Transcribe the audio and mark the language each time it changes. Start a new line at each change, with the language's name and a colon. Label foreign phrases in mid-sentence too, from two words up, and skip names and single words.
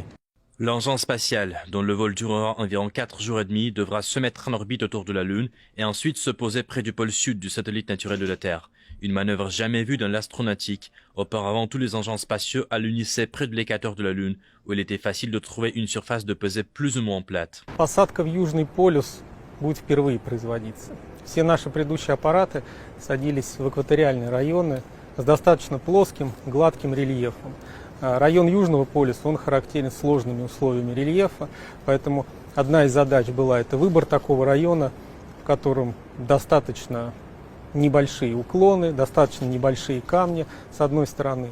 French: L'engin spatial, dont le vol durera environ 4 jours et demi, devra se mettre en orbite autour de la Lune et ensuite se poser près du pôle sud du satellite naturel de la Terre. Une manœuvre jamais vue dans l'astronautique. Auparavant, tous les engins spatiaux alunissaient près de l'équateur de la Lune, où il était facile de trouver une surface de pesée plus ou moins plate.
Russian: Посадка в Южный полюс будет впервые производиться. Все наши предыдущие аппараты садились в экваториальные районы с достаточно плоским, гладким рельефом. Район Южного полюса, он характерен сложными условиями рельефа, поэтому одна из задач была это выбор такого района, в котором достаточно небольшие уклоны, достаточно небольшие камни с одной стороны.